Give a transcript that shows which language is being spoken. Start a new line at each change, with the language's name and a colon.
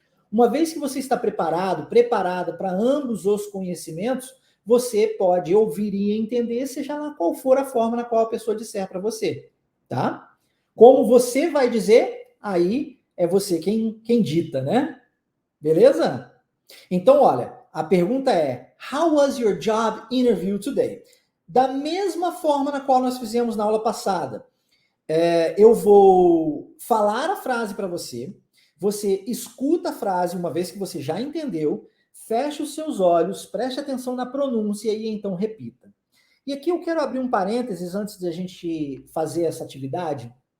Portuguese: Uma vez que você está preparada para ambos os conhecimentos, você pode ouvir e entender, seja lá qual for a forma na qual a pessoa disser para você, tá? Como você vai dizer, aí é você quem dita, né? Beleza? Então, olha, a pergunta é,
English: how was your job interview today?
Portuguese: Da mesma forma na qual nós fizemos na aula passada, eu vou falar a frase para você, você escuta a frase uma vez que você já entendeu, feche os seus olhos, preste atenção na pronúncia e então repita. E aqui eu quero abrir um parênteses antes de a gente fazer essa atividade.